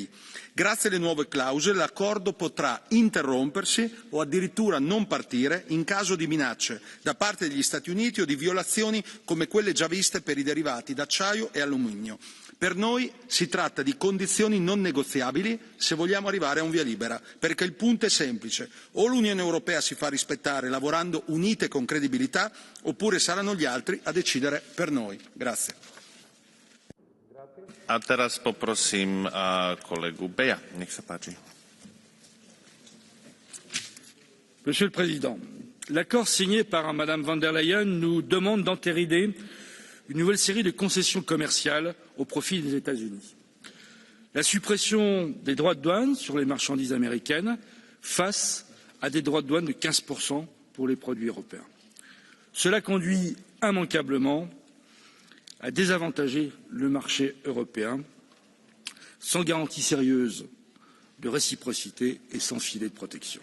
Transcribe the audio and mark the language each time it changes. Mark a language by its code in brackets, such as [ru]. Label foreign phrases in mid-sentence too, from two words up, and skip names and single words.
[it] Grazie alle nuove clausole l'accordo potrà interrompersi o addirittura non partire in caso di minacce da parte degli Stati Uniti o di violazioni come quelle già viste per i derivati d'acciaio e alluminio. Per noi si tratta di condizioni non negoziabili se vogliamo arrivare a un via libera, perché il punto è semplice: o l'Unione Europea si fa rispettare lavorando unite e con credibilità, oppure saranno gli altri a decidere per noi. Grazie. [sk] A teraz poprosím kolegu Beja. Nech sa páči. [fr] Monsieur le Président, l'accord signé par Mme von der Leyen nous demande d'entériner une nouvelle série de concessions commerciales au profit des États-Unis. La suppression des droits de douane sur les marchandises américaines face à des droits de douane de 15% pour les produits européens. Cela conduit immanquablement à désavantager le marché européen sans garantie sérieuse de réciprocité et sans filet de protection.